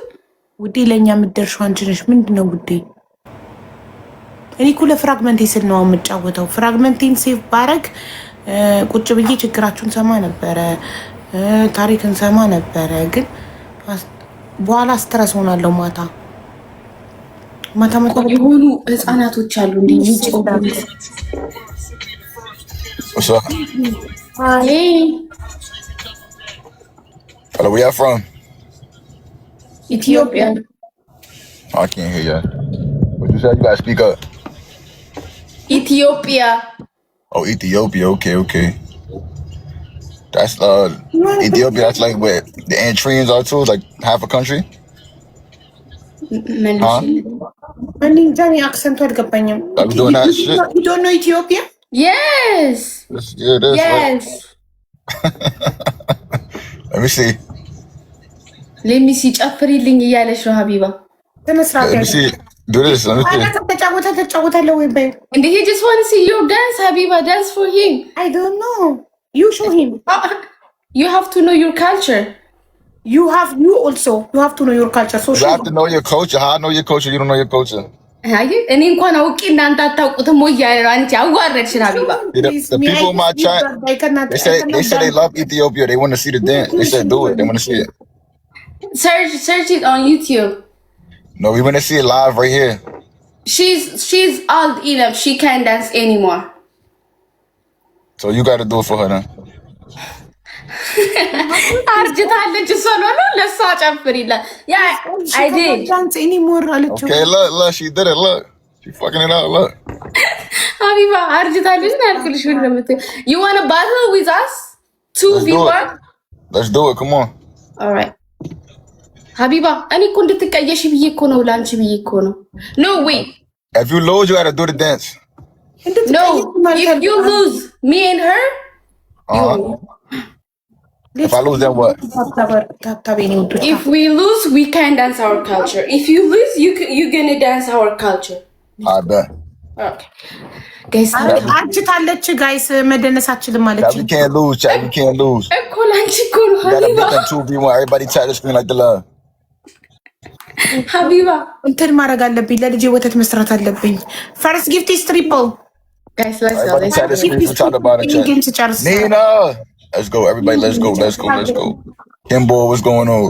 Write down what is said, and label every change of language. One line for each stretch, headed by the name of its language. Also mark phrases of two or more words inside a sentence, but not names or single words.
Amharic: ውዴ ለእኛ ምንደርሽው አንቺ ነሽ። ምንድን ነው ውዴ? እኔ እኮ ለፍራግመንቴ ስል ነው የምጫወተው። ፍራግመንቴን ሴቭ ባረግ ቁጭ ብዬ ችግራችሁን ሰማ ነበረ፣ ታሪክን ሰማ ነበረ። ግን በኋላ ስትረስ ሆናለሁ። ማታ የሆኑ ህፃናቶች አሉ እንዴ?
English: What's up? Hey. Hello, where y'all from? Ethiopia. Oh, I can't hear you. What you said? You gotta speak up. Ethiopia. Oh, Ethiopia. Okay. That's Ethiopia. That's like where the Eritreans are too. Like half a country. Huh? accent Like doing that shit. You don't know Ethiopia? Yes. Yes. Let me see. Let me see.
Amharic: ጨፍሪልኝ እያለሽ ነው ሀቢባ።
English: Let me see. Do this. Let me see. And he just want to see you dance, Habiba. Dance for him. I don't know. You show him. You have to know your culture. You also have to know your culture. So you have to know your culture. How I know your culture? You don't know your culture.
Amharic: እኔ እንኳን አውቄ እናንተ አታውቁትም ወይ ያለ አንቺ አዋረድሽን ሀቢባ።
English: The people in my chat, they say they love Ethiopia. They want to see the dance. They said do it. They want to see it. Search it on YouTube. No, we want to see it live right here. She's old enough. She can't dance anymore. So you got to do it for her then.
Amharic: አርጅታለች እሷ ነው ለሷ ጨፍሪላት።
English: I did. Dance anymore አለችው። Okay, look, she did it. Look, she fucking it out. Look.
Amharic: ሀቢባ አርጅታለች ነው ያልኩልሽ። ምን ለምትይ
English: you want to battle with us 2v1? Let's do it. Come on. All right.
Amharic: ሀቢባ እኔ እኮ እንድትቀየሽ ብዬ እኮ ነው ላንቺ ብዬ እኮ ነው።
English: No wait. If you lose, you got to do the dance. No, if you lose me and her, if I lose, then what? If we lose, we can dance our culture. If you lose, you're gonna dance our culture. I bet. Okay. Guys,
Amharic: አርጅታለች ጋይስ መደነሳችልም ማለት
English: we can't lose, chat. We can't lose.
Amharic: እኮ ላንቺ እኮ ነው
English: You got to ሀቢባ። beat them 2v1. Everybody tap the screen like the love. ሀቢባ
Amharic: እንትን ማድረግ አለብኝ። ለልጄ ወተት መስራት አለብኝ።
English: first gift is triple guys, let's go. Everybody tap the screen from top to bottom, chat. Nina! Let's go, everybody. Let's go. Kimbo, what's going on?